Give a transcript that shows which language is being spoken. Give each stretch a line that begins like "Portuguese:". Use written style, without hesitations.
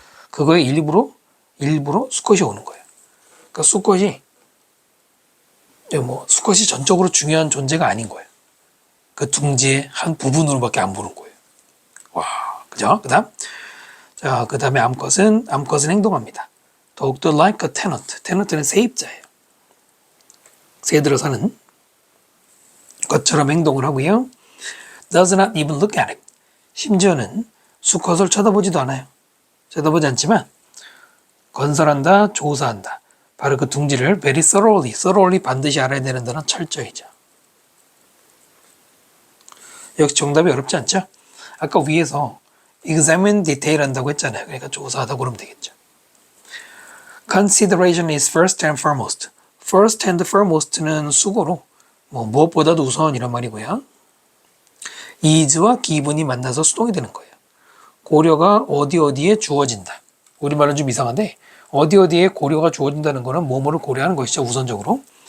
Korean: 그거의 일부로 수컷이 오는 거예요. 그러니까 수컷이 전적으로 중요한 존재가 아닌 거예요. 그 둥지의 한 부분으로밖에 안 보는 거예요. 와, 그죠? 그 다음에 암컷은 행동합니다. 더욱더
English: like a tenant, tenant
Korean: 는 세입자예요. 새들어 사는 것처럼 행동을 하고요.
English: does not even look at it,
Korean: 심지어는 수컷을 쳐다보지도 않아요. 쳐다보지 않지만 건설한다, 조사한다. 바로 그 둥지를
English: very thoroughly
Korean: 반드시 알아야 되는 단어는 철저히죠. 역시 정답이 어렵지 않죠? 아까 위에서
English: examine detail
Korean: 한다고 했잖아요. 그러니까 조사하다 그러면 되겠죠.
English: Consideration is first and foremost. first and foremost
Korean: 는 수고로 무엇보다도 우선이란 말이고요. is와 given이 만나서 수동이 되는 거예요. 고려가 어디에 주어진다. 우리말은 좀 이상한데 어디에 고려가 주어진다는 거는 뭐뭐를 고려하는 것이죠. 우선적으로.